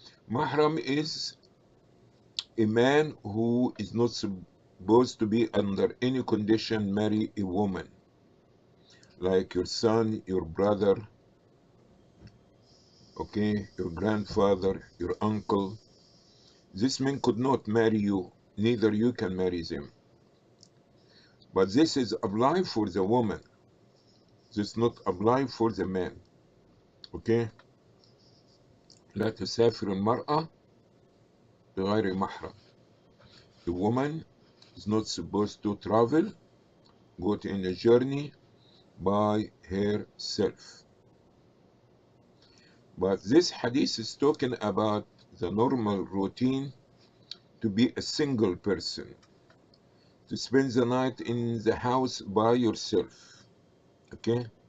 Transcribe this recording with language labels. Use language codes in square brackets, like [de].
[en] Mahram is a man who is not supposed to be under any condition marry a woman, like your son, your brother, okay, your grandfather, your uncle. This man could not marry you, neither you can marry them. But this is applied for the woman. This is not applied for the man. Okay? [ar] لا تسافر المرأة بغير محرم. [en] The woman is not supposed to travel, go in a journey by herself. But this hadith is talking about the normal routine to be a single person, to spend the night in the house by yourself, okay?